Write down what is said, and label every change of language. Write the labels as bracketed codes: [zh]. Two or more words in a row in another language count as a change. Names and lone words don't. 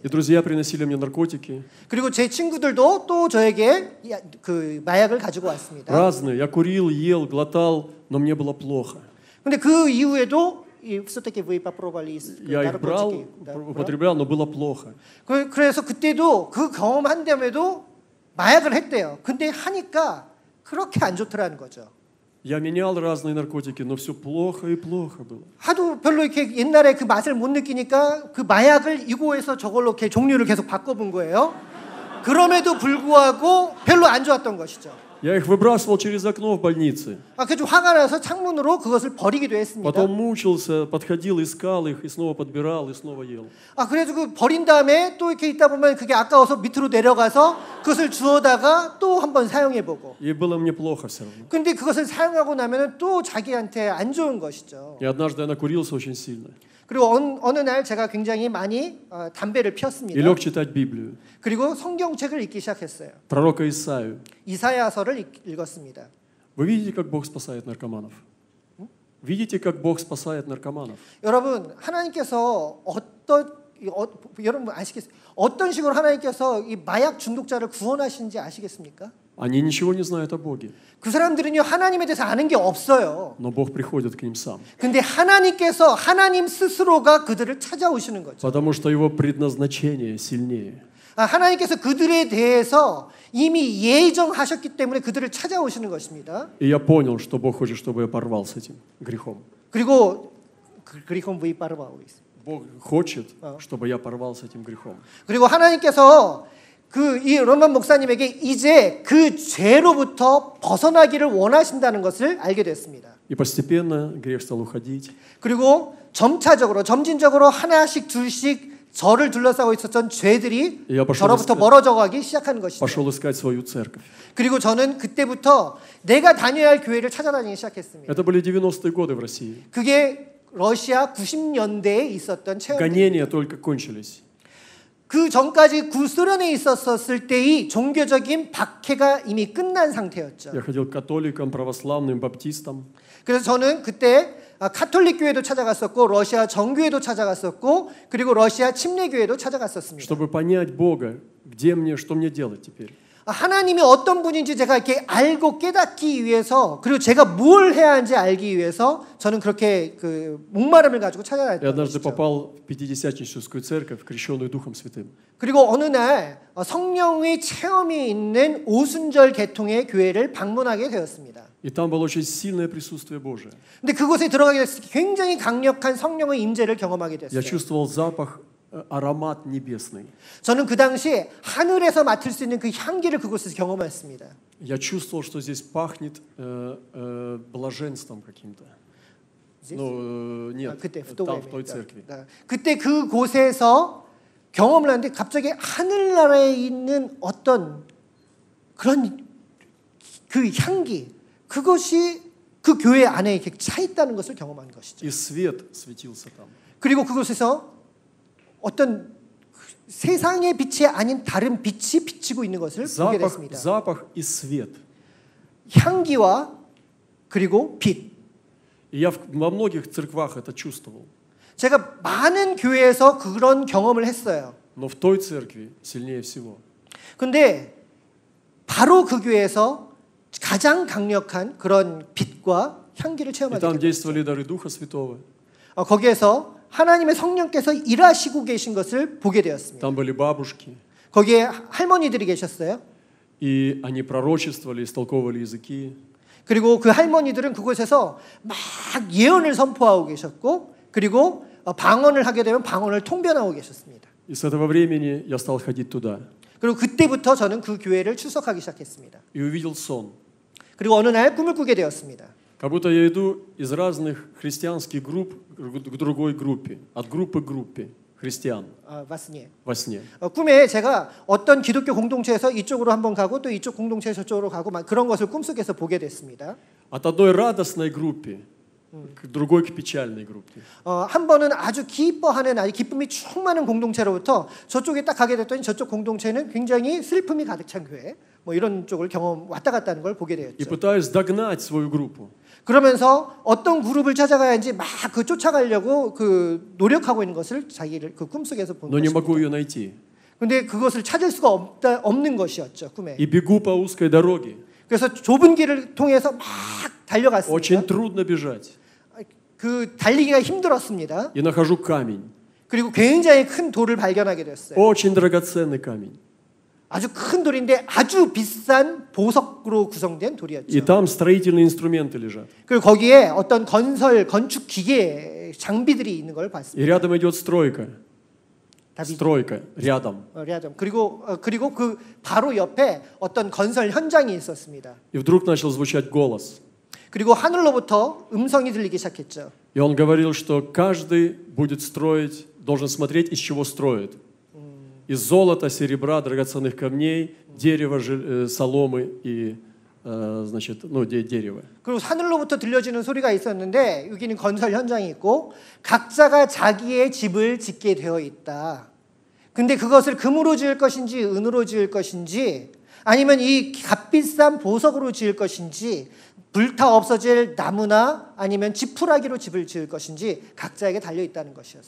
[ru] И друзья приносили мне наркотики. [ko] 그리고 제 친구들도 또 저에게 그 마약을 가지고 왔습니다. [ru] Разные. Я курил, ел, глотал, но мне было плохо. [ko] 근데 그 이후에도 [ru] все-таки вы попробовали Я их брал, употреблял, но было плохо. [ko] 그래서 그때도 그 경험한 다음에도 마약을 했대요. 근데 하니까 그렇게 안 좋더라는 거죠. [ru] Я менял разные наркотики, но все плохо и плохо было. [ko] 하도 별로 이렇게 옛날에 그 맛을 못 느끼니까 그 마약을 이고에서 저걸로 이렇게 종류를 계속 바꿔본 거예요. 그럼에도 불구하고 별로 안 좋았던 것이죠. [ru] Я их выбрасывал через окно в больнице. [ko] 그래서 화가 나서 창문으로 그것을 버리기도 했습니다. [ru] Потом мучился, подходил, искал их и снова подбирал и снова ел. [ko] 그래서 그 버린 다음에 또 이렇게 있다 보면 그게 아까워서 밑으로 내려가서 그것을 주워다가 또 한번 사용해보고. [ru] И было мне плохо все равно. [ko] 근데 그것을 사용하고 나면은 또 자기한테 안 좋은 것이죠. [ru] И однажды я накурился очень сильно. [ko] 그리고 어느 날 제가 굉장히 많이 담배를 [ru] И [ko] 피웠습니다. [ru] лег читать Библию. [ko] 그리고 성경책을 읽기 시작했어요. [ru] Пророка Исаию. [ko] 이사야서를 읽었습니다. [ru] Вы видите, как Бог спасает наркоманов? Видите, как Бог спасает наркоманов? [ko] 여러분, 하나님께서 여러분 아시겠어요? 어떤 식으로 하나님께서 이 마약 중독자를 구원하시는지 아시겠습니까? [ru] Они ничего не знают о Боге. [ko] 그 사람들은요 하나님에 대해서 아는 게 없어요. [ru] Но Бог приходит к ним сам. [ko] 근데 하나님께서 하나님 스스로가 그들을 찾아오시는 거죠. [ru] Потому что его предназначение сильнее. [ko] 하나님께서 그들에 대해서 이미 예정하셨기 때문에 그들을 찾아오시는 것입니다. [ru] И я понял, что Бог хочет, чтобы я порвал с этим грехом. [ko] 그리고 그리고 왜 빠르바오 있어요. [ru] Бог хочет, чтобы я порвал с этим грехом. [ko] 그리고 하나님께서 이 런던 목사님에게 이제 그 죄로부터 벗어나기를 원하신다는 것을 알게 됐습니다. [ru] И постепенно грех стал уходить. [ko] 그리고 점진적으로 하나씩 둘씩 저를 둘러싸고 있었던 죄들이 저로부터 멀어져 가기 시작하는 것이죠. [ru] Пошел искать свою церковь. [ko] 그리고 저는 그때부터 내가 다녀야 할 교회를 찾아다니기 시작했습니다. [ru] Это были 90-е годы в России. [ko] 그게 러시아 90년대에 있었던 체험입니다. [ru] Гонения только кончились. [ko] 그 전까지 구소련에 있었을 때의 종교적인 박해가 이미 끝난 상태였죠. [ru] Я ходил к католикам, православным, баптистам. [ko] 그래서 저는 그때 카톨릭 교회도 찾아갔었고 러시아 정교회도 찾아갔었고 그리고 러시아 침례교회도 찾아갔었습니다. [ru] Чтобы понять Бога, где мне, что мне делать теперь. [ko] 하나님이 어떤 분인지 제가 이렇게 알고 깨닫기 위해서 그리고 제가 뭘 해야 하는지 알기 위해서 저는 그렇게 그 목마름을 가지고 찾아다녔던 [ru] Я однажды [ko] 것이죠. [ru] попал в Пятидесятническую церковь, крещенную Духом Святым. [ko] 그리고 어느 날 성령의 체험이 있는 오순절 계통의 교회를 방문하게 되었습니다. [ru] И там было очень сильное присутствие Божие. [ko] 근데 그곳에 들어가게 됐을 때 굉장히 강력한 성령의 임재를 경험하게 됐어요. [ru] Я чувствовал запах, аромат небесный. [ko] 저는 그 당시에 하늘에서 맡을 수 있는 그 향기를 그곳에서 경험했습니다. [ru] Я чувствовал, что здесь пахнет блаженством каким-то. Ну, нет, [ko] 그때 [ru] там, в той церкви. [ko] 그때 그곳에서 경험을 하는데 갑자기 하늘나라에 있는 어떤 그런 그 향기, 그것이 그 교회 안에 이렇게 차 있다는 것을 경험한 것이죠. [ru] И свет светился там. [ko] 그리고 그곳에서 어떤 세상의 빛이 아닌 다른 빛이 비치고 있는 것을 보게 됐습니다. [ru] Запах и свет. [ko] 향기와 그리고 빛. [ru] И я во многих церквах это чувствовал. [ko] 제가 많은 교회에서 그런 경험을 했어요. [ru] Но в той церкви сильнее всего. [ko] 근데 바로 그 교회에서 가장 강력한 그런 빛과 향기를 체험하게 [ru] И там [ko] 됐어요. [ru] действовали дары Духа Святого. [ko] 거기에서 하나님의 성령께서 일하시고 계신 것을 보게 되었습니다. [ru] Там были бабушки. [ko] 거기에 할머니들이 계셨어요. [ru] И они пророчествовали, истолковывали языки. [ko] 그리고 그 할머니들은 그곳에서 막 예언을 선포하고 계셨고 그리고 방언을 하게 되면 방언을 통변하고 계셨습니다. [ru] И с этого времени я стал ходить туда. [ko] 그리고 그때부터 저는 그 교회를 출석하기 시작했습니다. [ru] И увидел сон. [ko] 그리고 어느 날 꿈을 꾸게 되었습니다. [ru] Как будто я иду из разных христианских групп к другой группе, от группы к группе христиан во сне. [ko] 꿈에 제가 어떤 기독교 공동체에서 이쪽으로 한번 가고 또 이쪽 공동체에서 저쪽으로 가고 막 그런 것을 꿈속에서 보게 됐습니다. [ru] От одной радостной группы к другой к печальной группе. [ko] 한 번은 아주 기뻐하는 아주 기쁨이 충만한 공동체로부터 저쪽에 딱 가게 됐더니 저쪽 공동체는 굉장히 슬픔이 가득 찬 교회 뭐 이런 쪽을 경험 왔다 갔다 하는 걸 보게 [ru] И [ko] 되었죠. [ru] пытаюсь догнать свою группу. [ko] 그러면서 어떤 그룹을 찾아가야지 막 그 쫓아가려고 그 노력하고 있는 것을 자기를 그 꿈속에서 본 [ru] Но не могу [ko] 것입니다. [ru] ее найти. [ko] 근데 그것을 찾을 수가 없는 것이었죠, 꿈에. [ru] И бегу по узкой дороге. [ko] 그래서 좁은 길을 통해서 막 달려갔습니다. [ru] Очень трудно бежать. [ko] 그 달리기가 힘들었습니다. [ru] И нахожу камень. [ko] 그리고 굉장히 큰 돌을 발견하게 됐어요. [ru] Очень драгоценный камень. [ko] 아주 큰 돌인데 아주 비싼 보석으로 구성된 돌이었죠. [ru] И там строительные инструменты лежат. [ko] 그리고 거기에 어떤 건축 기계 장비들이 있는 걸 [ru] И [ko] 봤습니다. [ru] рядом идет стройка. Стройка рядом. [ko] 그리고 그 바로 옆에 어떤 건설 현장이 있었습니다. [ru] И вдруг начал звучать голос. [ko] 그리고 하늘로부터 음성이 들리기 시작했죠. [ru] И он говорил, что каждый будет строить, должен смотреть, из чего строит. Из золота, серебра, драгоценных камней, дерева, соломы и значит, ну, дерево. [ko] 그리고 하늘로부터 들려지는 소리가 있었는데 여기는 건설 현장이 있고 각자가 자기의 집을 짓게 되어 있다. 근데 그것을 금으로 지을 것인지 은으로 지을 것인지 아니면 이 값비싼 보석으로 지을 것인지 불타 없어질 나무나 아니면 지푸라기로 집을 지을 것인지 각자에게 달려 있다는 것이었어요.